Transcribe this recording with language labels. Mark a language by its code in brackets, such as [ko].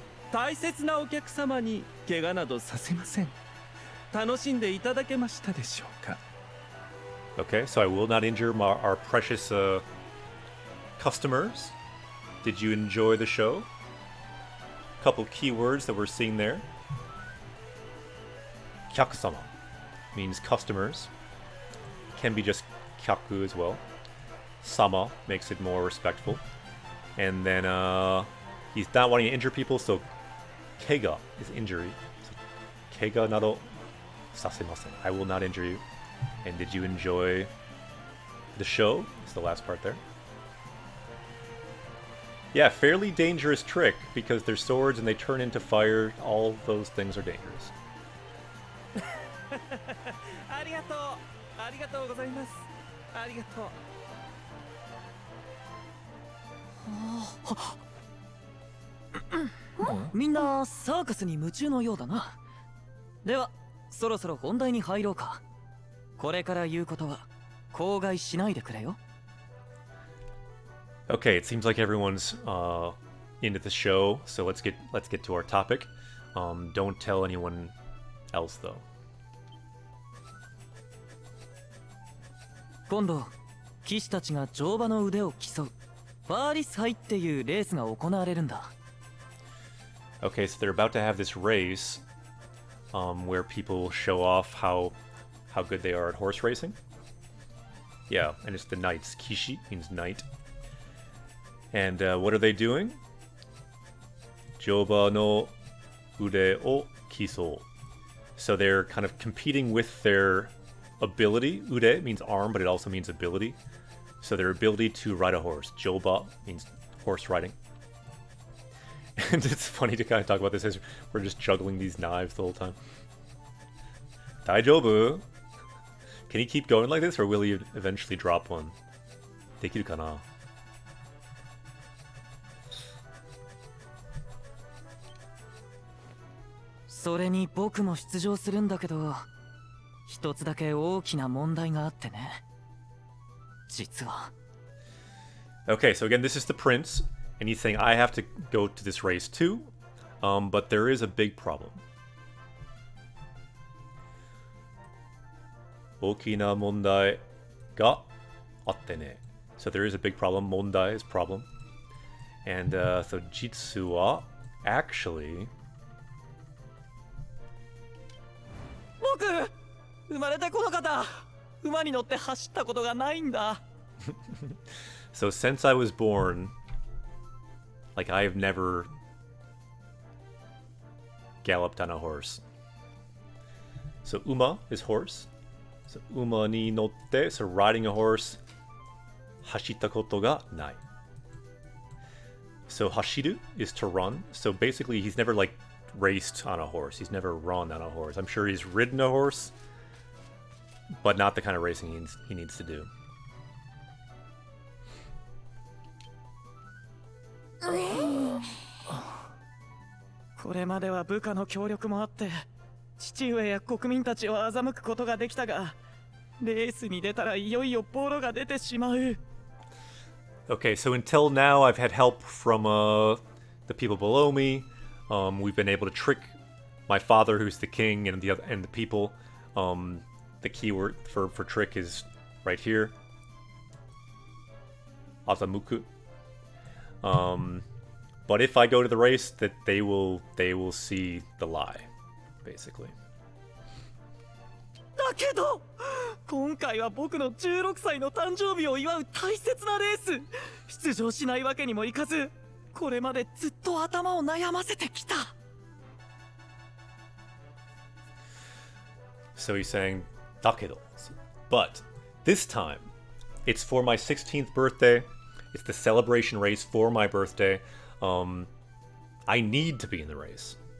[ja] 大切なお客様に怪我などさせません。楽しんでいただけましたでしょうか。 [en] Okay, so I will not injure our precious customers. Did you enjoy the show? Couple keywords that we're seeing there. Kyakusama means customers. Can be just kyaku as well. Sama makes it more respectful. And then he's not wanting to injure people, so kega is injury. So, [ja] kega nado sasemasen. [en] I will not injure you. And did you enjoy the show? It's the last part there. Yeah, fairly dangerous trick because they're swords and they turn into fire. All those things are dangerous. [ja] ありがとう。ありがとうございます。ありがとう。みんなサーカスに夢中のようだな。ではそろそろ本題に入ろうか。これから言うことは口外しないでくれよ。 [en] Okay, it seems like everyone's into the show, so let's get to our topic. Don't tell anyone else though. [ja] 今度騎士たちが乗馬の腕を競うファーリス杯っていうレースが行われるんだ。 [en] Okay, so they're about to have this race where people show off how good they are at horse racing. Yeah, and it's the knights. Kishi means knight. And what are they doing? [ja] Joba no ude o kiso. [en] So they're kind of competing with their ability. Ude means arm, but it also means ability. So their ability to ride a horse. Joba means horse riding. And it's funny to kind of talk about this as we're just juggling these knives the whole time. [ja] Daijobu? [en] Can he keep going like this, or will he eventually drop one? [ja] Dekiru kana? それに僕も出場するんだけど、一つだけ大きな問題があってね。実は。 [en] Okay, so again, this is the prince, and he's saying I have to go to this race too, but there is a big problem. [ja] 大きな問題があってね. [en] So there is a big problem. 問題 is problem. And so Jitsu wa actually... [ja] 僕生まれてこの方馬に乗って走ったことがないんだ。 [en] So since I was born, like I've never galloped on a horse. So uma is horse. So [ja] uma ni notte, [en] so riding a horse. [ja] Hashita koto ga nai. [en] So hashiru is to run. So basically he's never like raced on a horse. He's never run on a horse. I'm sure he's ridden a horse, but not the kind of racing he needs to do. [ja] これまでは部下の協力もあって父上や国民たちを欺くことができたがレースに出たらいよいよボロが出てしまう。 [en] Okay, so until now I've had help from the people below me. We've been able to trick my father, who's the king, and the people. The keyword for trick is right here. Azamuku. But if I go to the race, that they will see the lie, basically. [ja] だけど今回は僕の16歳の誕生日を祝う大切なレース出場しないわけにもいかずこれまでずっと頭を悩ませてきた。 [en] So he's saying, だけど. But this time, it's for my 16th birthday. It's the celebration race for my birthday. I need to be in the race.